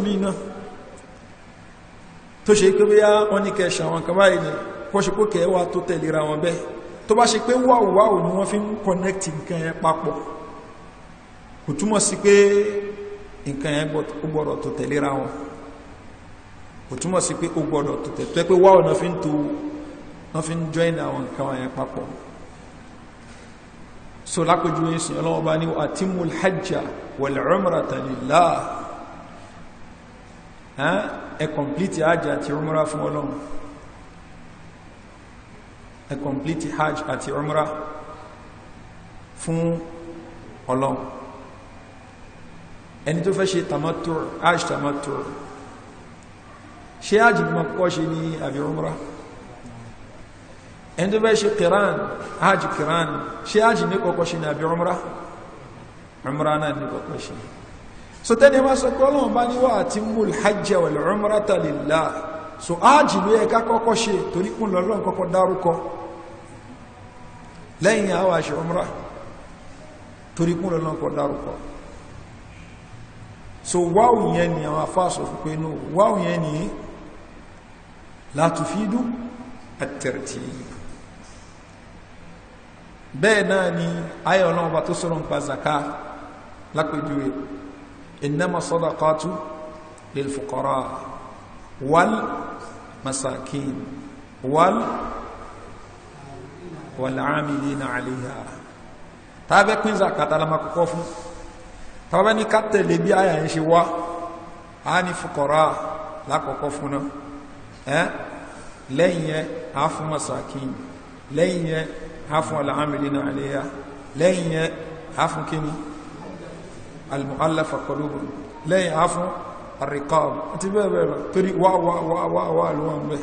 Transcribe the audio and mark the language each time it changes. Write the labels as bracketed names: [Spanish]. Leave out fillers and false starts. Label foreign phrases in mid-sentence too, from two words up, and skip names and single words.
[Yoruba] mi náà tó ṣe pé bóyá wọ́n ní kẹṣà àwọn kan báyìí ni kọ́ ṣe pé kẹwàá tó tẹ̀léra wọn bẹ́ẹ̀ tó bá ṣe pé wáwò ni wọ́n fi ń connect nǹkan yẹn papọ̀ kò túmọ̀ sí pé nǹkan yẹn gbọ́dọ̀ tó tẹ̀léra wọn kò túmọ̀ sí pé ó gbọ́dọ̀ tó tẹ̀lé tó pé wáwò náà fi ń join àwọn nǹkan yẹn papọ̀. So lápẹjú ìsìn ọlọ́wọ́ bá ní [Arabic] أتموا الحج والعمرة لله [Yoruba] ẹ complete hajj àti umra fún Ọlọ́run ẹ complete hajj àti umra fún Ọlọ́run. Ẹni tó fẹ́ ṣe tamattu [Arabic] حج تمتع [Yoruba] ṣe hajj ní mọ́kọ́ ṣe ní àbí umra ẹni tó fẹ́ ṣe qiran [Arabic] حج قران [Yoruba] ṣe hajj ní kọ́kọ́ ṣe ní àbí umra umrah náà ní kọ́kọ́ ṣe. So tẹ́ni wá sọ pé Ọlọ́run bá ní wa [Arabic] أتموا الحج والعمرة لله, [Yoruba] so ájì ló yẹ ká kọ́kọ́ ṣe torí kún lọ́lọ́run kọ́kọ́ dárúkọ, lẹ́yìn àwọn àṣẹ umrah torí kún lọ́lọ́run kọ́kọ́ dárúkọ. So wáwù yẹn ni àwọn afáàsọ̀ fún pé no, wáwù yẹn ni [Arabic] لا تفيد الترتيب. [Yoruba] Bẹ́ẹ̀ náà ni ayé Ọlọ́run bá tó sọ̀rọ̀ nípa zaka lápèjúwe, [Arabic] إنما الصدقات للفقراء والمساكين والعاملين عليها. [Yoruba] Tàbí pín zakata la máa kọ́kọ́ fún, tàbí ní ká tẹ̀lé bí ayé ń ṣe wá, a ní fuqara lákọ̀ọ́kọ́ fún náà, lẹ́yìn yẹn a fún masakin, lẹ́yìn yẹn a fún [Arabic] العاملين عليها, [Yoruba] lẹ́yìn yẹn a fún kíni [Arabic] المؤلفة قلوبهم, [Yoruba] lẹ́yìn a fún ar-riqab àti bẹ́ẹ̀ bẹ́ẹ̀ lọ, torí wà lọ́wọ́n bẹ́ẹ̀.